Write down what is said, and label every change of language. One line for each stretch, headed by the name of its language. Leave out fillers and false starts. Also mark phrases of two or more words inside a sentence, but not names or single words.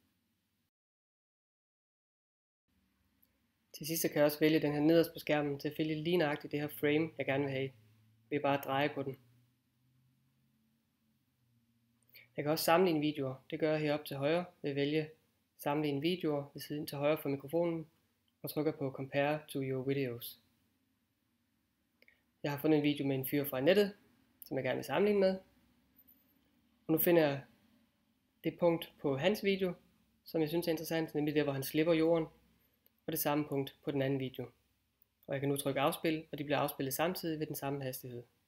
Danish: Til sidst kan jeg også vælge den her nederst på skærmen til at finde lige nøjagtigt det her frame, jeg gerne vil have. Ved bare at dreje på den. Jeg kan også sammenligne videoer. Det gør jeg heroppe til højre ved at vælge sammenligne videoer ved siden til højre for mikrofonen og trykker på
English: Compare to your videos.
Danish: Jeg har fundet en video med en fyr fra nettet, som jeg gerne vil sammenligne med. Og nu finder jeg det punkt på hans video, som jeg synes er interessant, nemlig der, hvor han slipper jorden, og det samme punkt på den anden video. Og jeg kan nu trykke afspil, og de bliver afspillet samtidig ved den samme hastighed.